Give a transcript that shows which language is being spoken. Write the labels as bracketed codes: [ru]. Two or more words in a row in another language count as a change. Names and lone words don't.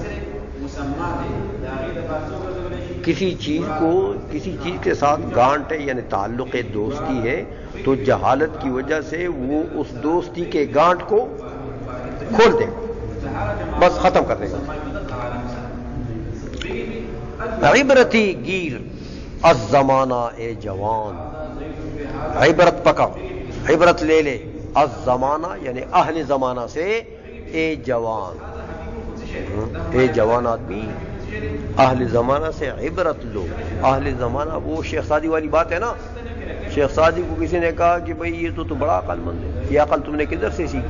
[ur] کسی چیز کے ساتھ گانٹھ ہے یعنی تعلق دوستی ہے، تو جہالت کی وجہ سے وہ اس دوستی کے گانٹھ کو کھول دے گا، بس ختم کر دے گا. [fa] عبرتی گیر از زمانہ اے جوان، [ur] عبرت پکڑ، عبرت لے لے، [fa] از زمانہ [ur] یعنی اہل زمانہ سے، اے جوان. اے جوان آدمی اہل زمانہ سے عبرت لو. اہل زمانہ وہ شیخ سعدی والی بات ہے نا. شیخ سعدی کو کسی نے کہا کہ بھئی یہ تو بڑا عقل مند ہے, یہ عقل تم نے کدھر سے سیکھی؟